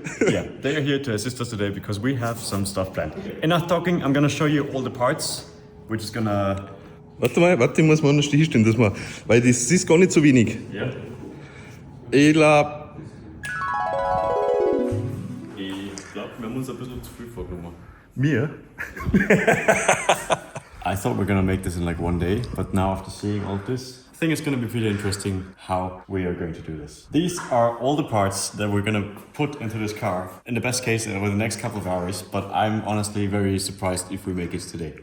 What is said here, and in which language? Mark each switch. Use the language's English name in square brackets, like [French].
[English] Yeah, they are here to assist us today because we have some stuff planned. Enough talking, I'm gonna show you all the parts. We're just gonna... [German] Warte, ich muss mal anders hinstellen, dass wir, weil das ist gar nicht so wenig. Ja. Ich glaube, wir haben uns ein bisschen zu viel vorgenommen. mir? [English] I thought we were gonna make this in like one day, but now after seeing all this, I think it's gonna be pretty interesting how we are going to do this. These are all the parts that we're gonna put into this car, in the best case over the next couple of hours, but I'm honestly very surprised if we make it today.